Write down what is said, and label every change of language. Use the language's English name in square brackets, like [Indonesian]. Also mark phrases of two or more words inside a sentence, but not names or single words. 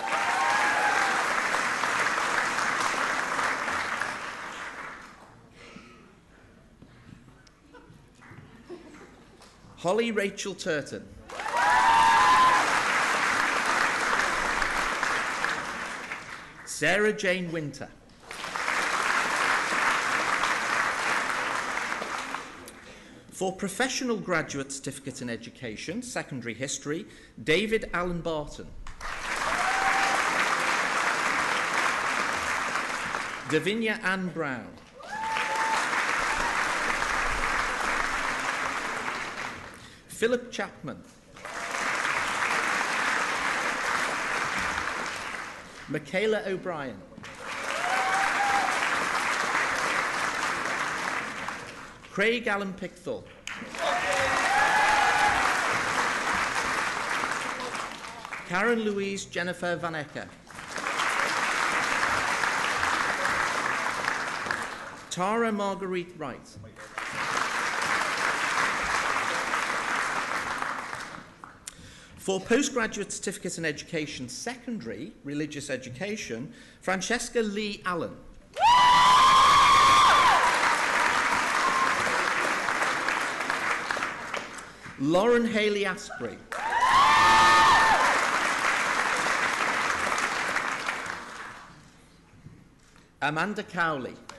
[English] Holly Rachel Turton. Sarah Jane Winter. For Professional Graduate Certificate in Education, Secondary History, David Allen Barton. Davinia Ann Brown. Philip Chapman. Michaela O'Brien. Craig Allen Pickthall. Karen Louise Jennifer Van Ecker. Tara Marguerite Wright. For Postgraduate Certificate in Education, Secondary, Religious Education, Francesca Lee Allen. Lauren Haley Asprey. Amanda Cowley.